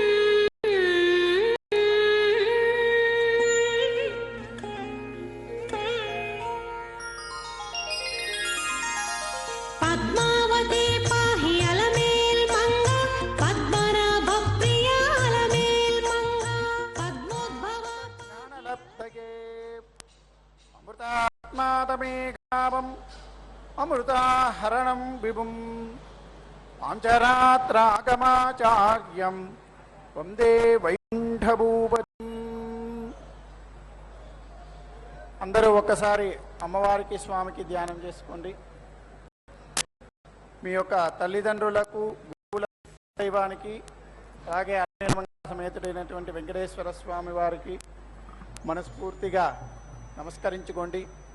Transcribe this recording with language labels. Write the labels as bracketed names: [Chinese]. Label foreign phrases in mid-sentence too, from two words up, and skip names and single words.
[Sanskrit] पद्मावती पाहि अलमेल्मङ्गा पद्मनाभप्रिया अलमेल्मङ्गा पद्मोद्भवा ज्ञानलब्धये अमृतात्मातमेकावम् अमृताहरणं विभुं पाञ्चरात्रागमाचार्यं वन्दे వైకుంఠభూపతిం. [Telugu] అందరూ ఒక్కసారి అమ్మవారికి స్వామికి ధ్యానం చేసుకోండి. మీ యొక్క తల్లిదండ్రులకు గురువుల దైవానికి అలాగే సమేతుడైనటువంటి వెంకటేశ్వర స్వామి వారికి మనస్ఫూర్తిగా నమస్కరించుకోండి.